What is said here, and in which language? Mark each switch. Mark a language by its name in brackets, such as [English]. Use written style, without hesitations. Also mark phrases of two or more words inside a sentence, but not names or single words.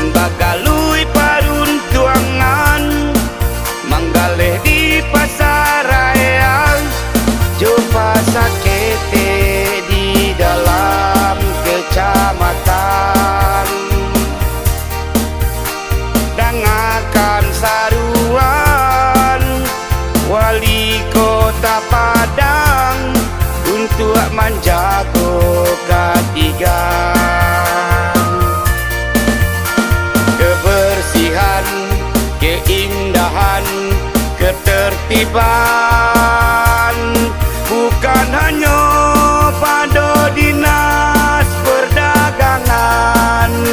[Minangkabau] bagalui paruntuangan, manggaleh di pasar raya, jumpa sakete di dalam kecamatan. [Indonesian] Dengarkan saruan wali kota Padang untuk menjaga ketigan. Kebersihan, keindahan, ketertiban bukan hanya pada dinas perdagangan.